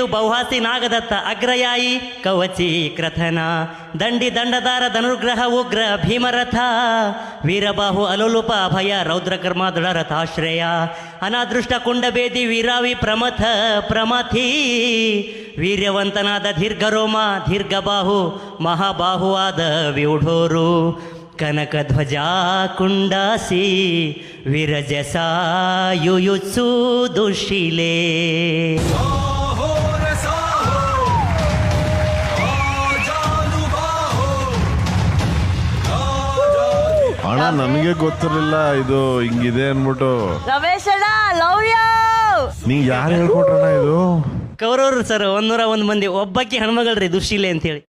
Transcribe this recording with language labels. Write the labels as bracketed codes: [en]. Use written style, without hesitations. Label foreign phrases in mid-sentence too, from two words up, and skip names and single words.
[kn] ಬೌಹಾಸಿ, ನಾಗದತ್ತ, ಅಗ್ರಯಾಯಿ, ಕವಚಿ, ಕ್ರಥನ, ದಂಡಿ, ದಂಡದಾರ, ಧನುರ್ಗ್ರಹ, ಉಗ್ರ, ಭೀಮರಥ, ವೀರಬಾಹು, ಅಲೋಲುಪ, ಅಭಯ, ರೌದ್ರಕರ್ಮ, ದೃಢರಥಾಶ್ರಯ, ಅನಾದೃಷ್ಟ, ಕುಂಡಬೇದಿ, ವೀರಾವಿ, ಪ್ರಮಥ, ಪ್ರಮಥಿ, ವೀರ್ಯವಂತನಾದ ದೀರ್ಘರೋಮ, ದೀರ್ಘಬಾಹು, ಮಹಾಬಾಹುವಾದ ವ್ಯೂಢೋರು, ಕನಕಧ್ವಜ, ಕುಂಡಾಸಿ, ವಿರಜಸ, ಯುಯುತ್ಸು, ದುಶೀಲೆ. ಅಣ್ಣ ನನಗೆ ಗೊತ್ತಿರಲಿಲ್ಲ ಇದು ಹಿಂಗಿದೆ ಅನ್ಬಿಟ್ಟು. ರಮೇಶ್ ಅಣ್ಣ [en] love you. [kn] ನೀ ಯಾರು ಹೇಳ್ಕೊಟ್ರಣ್ಣ ಇದು? ಕೌರವರು ಸರ್ 101 ಮಂದಿ. ಒಬ್ಬಾಕಿ ಹೆಣ್ಮಗಳ್ರಿ ದುಶೀಲೆ ಅಂತೇಳಿ.